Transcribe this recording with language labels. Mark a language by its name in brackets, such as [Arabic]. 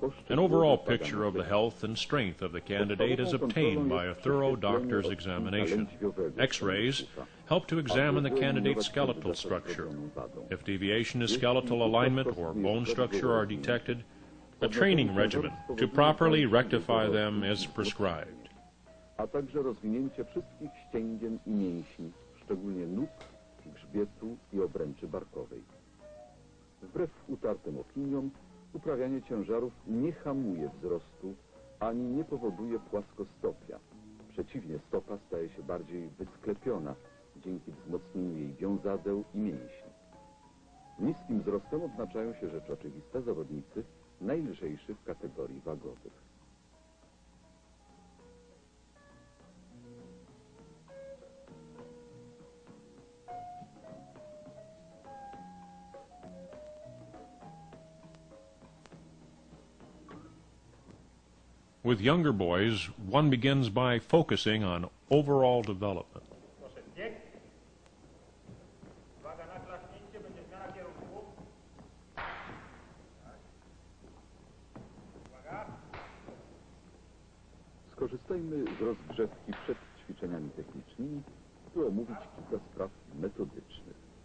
[English] An overall picture of the health and strength of the candidate is obtained by a thorough doctor's examination. X-rays help to examine the candidate's skeletal structure. If deviation in skeletal alignment or bone structure are detected, a training regimen to properly rectify them is prescribed. [Polish] A także rozwinięcie wszystkich ścięgien i mięśni, szczególnie nóg, grzbietu i obręczy barkowej. Wbrew utartym opiniom, uprawianie ciężarów nie hamuje wzrostu ani nie powoduje płaskostopia. Przeciwnie, stopa staje się bardziej wysklepiona, dzięki wzmocnieniu jej wiązadeł i mięśni. Niskim wzrostem odznaczają się rzecz oczywista zawodnicy najlżejszych kategorii wagowych. [English] With younger boys, one begins by focusing on overall development. [Polish] Proszę, bieg. Uwaga na klaśnięcie, będzie zmiana kierunku. Tak. Uwaga. Skorzystajmy z rozgrzewki przed ćwiczeniami technicznymi, by omówić kilka spraw metodycznych.